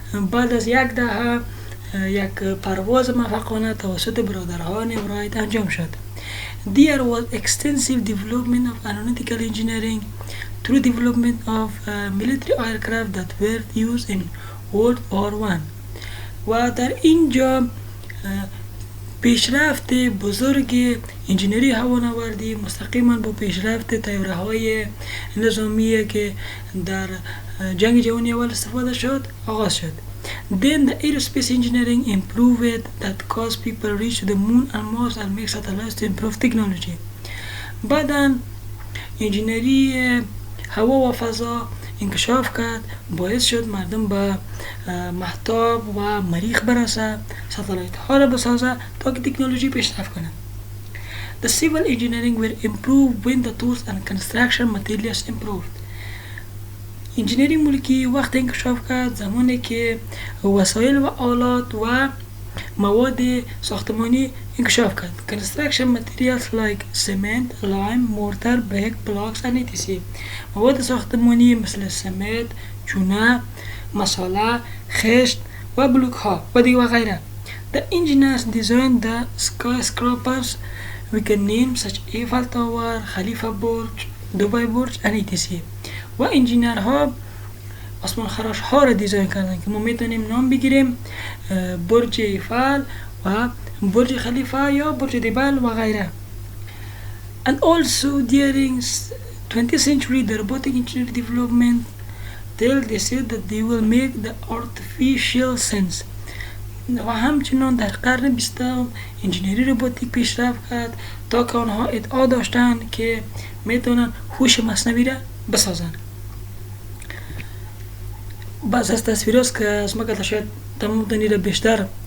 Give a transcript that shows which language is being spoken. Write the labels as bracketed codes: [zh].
[fa] بعد از یک دهه یک پرواز موفقانه توسط برادران رایت انجام شد. [en] There was extensive development of aeronautical engineering through development of military aircraft that were used in World War I. [fa] و در اینجا پیشرفت بزرگ انجینری هوانوردی مستقیما با پیشرفت طیاره های نظامی که در جنگ جهانی اول استفاده شد آغاز شد. [en] Then the aerospace engineering improved that caused people reach the moon and Mars and make satellites to improve technology. [fa] بعداً انجینری هوا و فضا انکشاف کرد، باعث شد مردم به مهتاب و مریخ برسه، ستلایت ها را بسازه تا که تکنولوژی پیشرفت کنه. [en] The civil engineering were improved when the tools and construction materials improved. [fa] انجینری ملکی وقت انکشاف کرد زمانی که وسایل و آلات و مواد ساختمانی انکشاف کرد. [en] Construction materials like cement, lime, mortar, brick, blocks and etc. [fa] مواد ساختمانی مثل سمنت، چونه، مساله، خشت و بلوک ها و دیگه و غیره. [en] The engineers designed the skyscrapers we can name such Eiffel Tower, خلیفه برج، Dubai برج and etc. [fa] و انجینرها آسمان خراش ها را دیزاین کردن که ما میتونیم نام بگیریم برج ایفل و برج خلیفه یا برج دیبل و غیره. [en] And also during 20th century the robotic engineering development till they said that they will make the artificial sense. [fa] و همچنان در قرن 20 انجینری روباتیک پیشرفت کرد تا که آنها ادعا داشتند که میتونن هوش مصنوعی را بسازن. بعض از تصویر است که از ما که شاید تمام دنیا را بیشتر